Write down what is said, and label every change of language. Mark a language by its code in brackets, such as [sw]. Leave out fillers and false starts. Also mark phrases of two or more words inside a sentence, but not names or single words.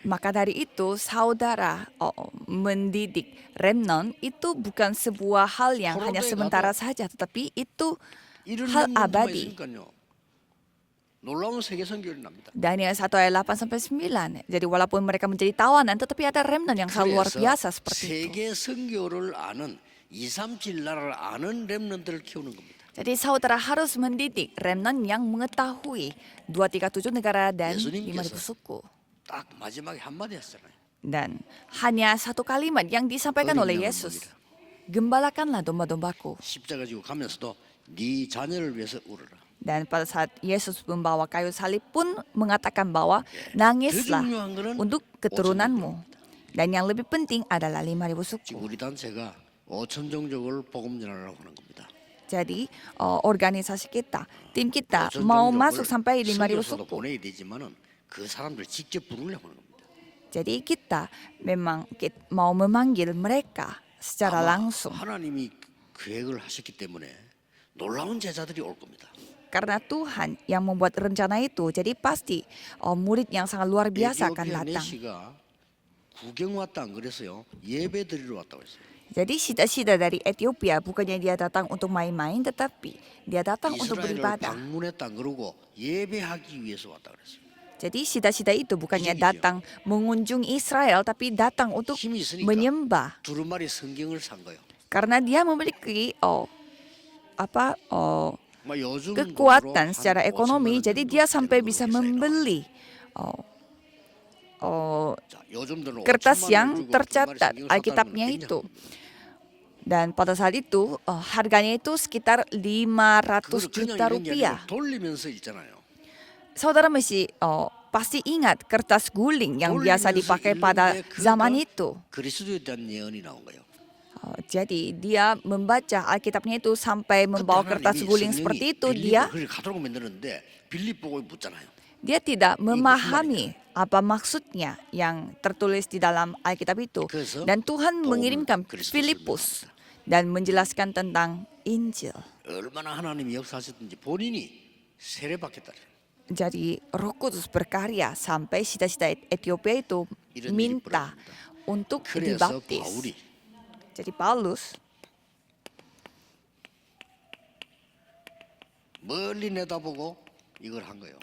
[id] Maka dari itu, saudara mendidik remnant itu bukan sebuah hal yang hanya sementara saja, tetapi itu [ko] 이런 [id] hal [ko] 렘넌트가 [id] abadi. [ko] 있으니까요. 놀라운 세계 선교를 납니다. [id] Daniel 1 ayat 8 sampai 9. Jadi walaupun mereka menjadi tawanan, tetapi ada remnant yang sangat luar biasa seperti itu. [ko] 세계 선교를 아는 237 나라를 아는 렘넌트를 키우는 겁니다. [id] Jadi saudara harus mendidik remnant yang mengetahui 237 negara dan [ko] 예수님께서 [id] 5,000 suku. [ko] 딱 마지막에 한마디 하셨잖아요. [id] Dan hanya satu kalimat yang disampaikan oleh Yesus. Gembalakanlah domba-dombaku. [ko] 십자가 지고 가면서도 네 자녀를 위해서 울어라. [id] Dan pada saat Yesus membawa kayu salib pun mengatakan bahwa nangislah untuk keturunanmu. Dan yang lebih penting adalah 5,000 suku. [ko] 지금 우리 단체가 5천 종족을 복음 전하려고 하는 겁니다. [id] Jadi organisasi kita, tim kita mau masuk sampai 5,000 [ko] 선교사도 [id] suku. [ko] 보내야 되지만은 그 사람들 직접 부르려고 하는 겁니다. [id] Jadi kita memang mau memanggil mereka secara [ko] 아마 [id] langsung. [ko] 하나님이 계획을 하셨기 때문에 놀라운 제자들이 올 겁니다. [id] Karena Tuhan yang membuat rencana itu, jadi pasti murid yang sangat luar biasa akan [ko] 에티오피아 [id] datang. [ko] 내시가 구경 왔다 안 그랬어요. 예배 드리러 왔다고 했어요. [id] Jadi sida-sida dari Ethiopia bukannya dia datang untuk main-main, tetapi dia datang untuk [ko] 이스라엘을 [id] beribadah. [ko] 방문했다 안 그러고 예배하기 위해서 왔다 그랬어요. [id] Jadi sida-sida itu bukannya Gini, datang mengunjungi Israel, tapi datang untuk [ko] 힘이 있으니까 [id] menyembah. [ko] 두루마리 성경을 산 거예요. [id] Karena dia memiliki [ko] 뭐 요즘 [id] kekuatan [ko] 돈으로 [id] secara [ko] 한 5천만 [id] ekonomi, [ko] 원 [id] jadi [ko] 정도 [id] dia [ko] 되는 [id] sampai [ko] 걸로 [id] bisa [ko] 계산해 [id] membeli [ko] 자, 요즘 돈으로 [id] kertas [ko] 5천만 [id] yang [ko] 원 주고 [id] tercatat [ko] 두루마리 성경을 [id] Alkitabnya [ko] 샀다는 건 [id] itu. Dan pada saat itu harganya itu sekitar 500 [ko] 그걸 그냥 [id] juta [ko] 이런 게 [id] rupiah. [ko] 아니라 돌리면서 있잖아요. [id] Saudara mesti pasti ingat kertas guling yang biasa dipakai pada zaman itu. [ko] 그리스도에 대한 예언이 나온 거예요. [id] Jadi dia membaca Alkitabnya itu sampai membawa kertas guling seperti itu, dia [ko] 그걸 가도록 만드는데 빌립 보고 묻잖아요. [id] tidak memahami apa maksudnya yang tertulis di dalam Alkitab itu. Dan Tuhan mengirimkan Filipus dan menjelaskan tentang Injil. [ko] 얼마나 하나님이 역사하셨든지 본인이 세례받겠다. [id] Jadi Roh Kudus berkarya sampai sita-sita Ethiopia itu minta untuk [ko] 그래서 [id] dibaptis. [ko] 바울이 [id] Jadi Paulus [ko] 멀리 내다보고 이걸 한 거예요.